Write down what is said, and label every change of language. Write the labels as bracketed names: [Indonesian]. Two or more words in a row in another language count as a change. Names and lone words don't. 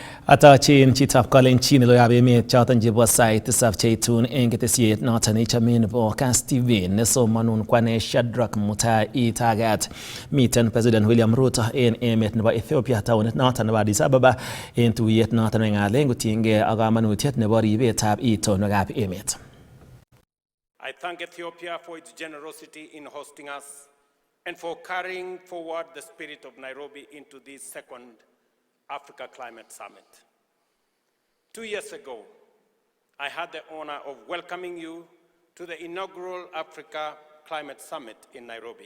[Kalenjin] Atachin chitab kalenjin loyab emet choton chebo sait tisab cheitun eng ketesiet noton ichamin nebo Kass TV nesomanun kwane Shadrack Mutai itagat. Miten President William Ruto en emet nebo Ethiopia taonit noton nebo Addis Ababa en tuyet noton ng'alen kotiengei ak kamanutiet nebo ribetab itonwekab emet. [English] I thank Ethiopia for its generosity in hosting us and for carrying forward the spirit of Nairobi into this second Africa Climate Summit. 2 years ago, I had the honor of welcoming you to the inaugural Africa Climate Summit in Nairobi.